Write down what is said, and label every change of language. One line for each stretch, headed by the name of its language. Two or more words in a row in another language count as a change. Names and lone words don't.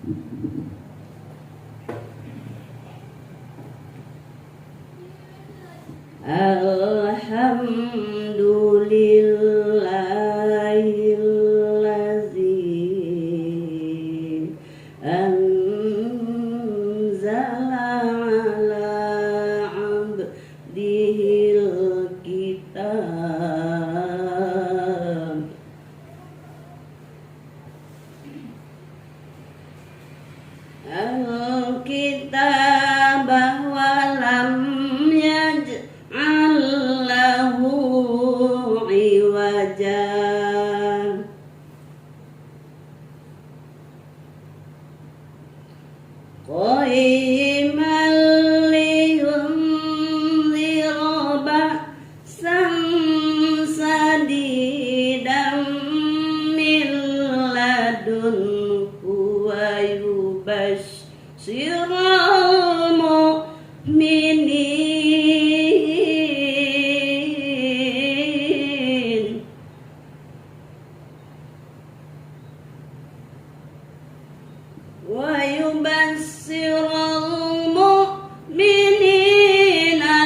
Arabic: الحمد لله الذي أنزل على عبده الكتاب الكتاب ولم يجعل له عوجا قيما لينذر بأسا شديدا من لدنه ويبشر المؤمنين ويبشر المؤمنين